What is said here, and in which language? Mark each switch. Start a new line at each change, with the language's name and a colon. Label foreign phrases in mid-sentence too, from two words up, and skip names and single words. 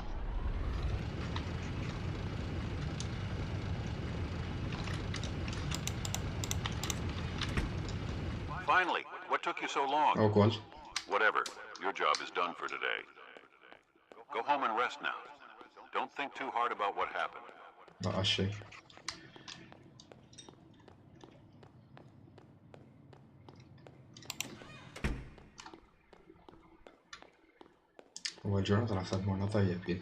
English: Finally, what took you so long?
Maltese: Wkoll.
English: Whatever, your job is done for today. Go home and rest now. Don't think too hard about what happened.
Maltese: Baqa' xejn. Huwa l-ġurnata naħseb morna tajjeb jien.